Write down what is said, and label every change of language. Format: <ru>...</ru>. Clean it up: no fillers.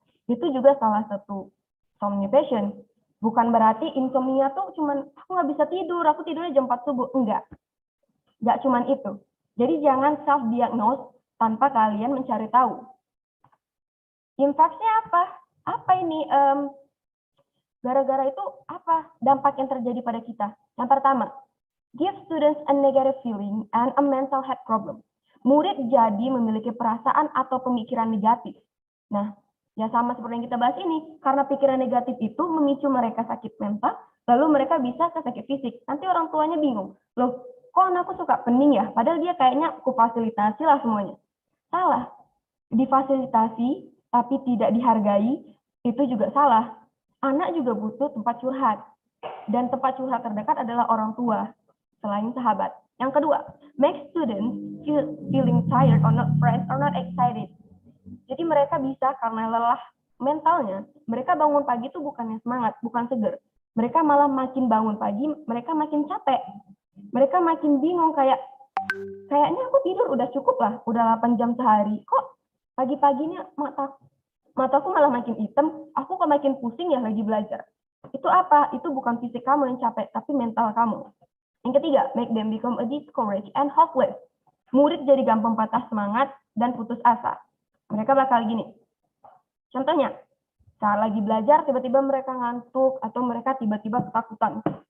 <id>Itu juga salah satu somnipation. Bukan berarti insomnia tuh cuman aku nggak bisa tidur, aku tidurnya jam 4 subuh. Enggak cuman itu. Jadi jangan self-diagnose tanpa kalian mencari tahu. Impactnya apa? Apa ini? Gara-gara itu apa dampak yang terjadi pada kita? Yang pertama,</id> <en>give students a negative feeling and a mental health problem.</en> <id>Murid jadi memiliki perasaan atau pemikiran negatif. Nah, ya sama seperti yang kita bahas ini, karena pikiran negatif itu memicu mereka sakit mental, lalu mereka bisa ke sakit fisik. Nanti orang tuanya bingung, loh kok anakku suka pening ya? Padahal dia kayaknya aku fasilitasi lah semuanya. Salah. Difasilitasi tapi tidak dihargai, itu juga salah. Anak juga butuh tempat curhat. Dan tempat curhat terdekat adalah orang tua, selain sahabat. Yang kedua,</id> <en>make students feeling tired or not fresh or not excited.</en> <id>Jadi mereka bisa karena lelah mentalnya, mereka bangun pagi itu bukannya semangat, bukan seger. Mereka malah makin bangun pagi, mereka makin capek. Mereka makin bingung kayaknya aku tidur udah cukup lah, udah 8 jam sehari. Kok pagi-paginya mataku malah makin hitam, aku kok makin pusing ya lagi belajar. Itu apa? Itu bukan fisik kamu yang capek, tapi mental kamu. Yang ketiga,</id> <en>make them become a discouraged and hopeless.</en> <id>Murid jadi gampang patah semangat dan putus asa. Mereka bakal gini. Contohnya, saat lagi belajar tiba-tiba mereka ngantuk atau mereka tiba-tiba ketakutan.</id>